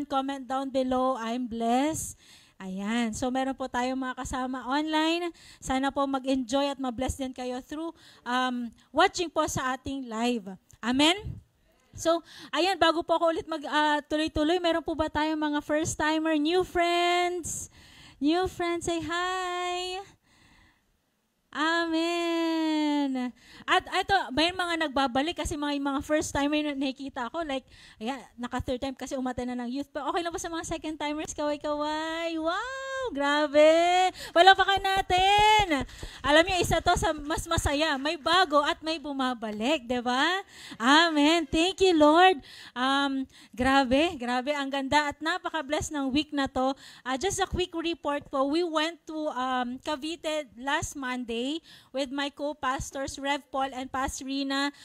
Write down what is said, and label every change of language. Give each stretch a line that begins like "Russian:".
English: Comment down below, I'm blessed.
Filipino: Ayan. So meron po tayong mga kasama online. Sana po mag-enjoy at ma-bless din kayo through watching po sa ating live. Amen? So, ayan, bago po ako ulit mag-tuloy-tuloy, meron po ba tayong mga
English: first-timer, new friends? New friends, say hi! Amen.
Filipino: At ito, may mga nagbabalik kasi mga first timer na nakikita ako. Like, ayan, naka-third time kasi umattend na ng youth. Pero okay lang ba sa mga second timers? Kaway-kaway. Wow, grabe. Palakpakan natin. Alam niyo, isa to sa mas masaya. May bago at may bumabalik. Diba? Amen.
English: Thank you, Lord.
Filipino: Grabe. Ang ganda at napaka-bless ng week na to.
English: Just a quick report
Filipino: po.
English: We went to Cavite last Monday with my co-pastors, Rev Paul and Pastor Rina.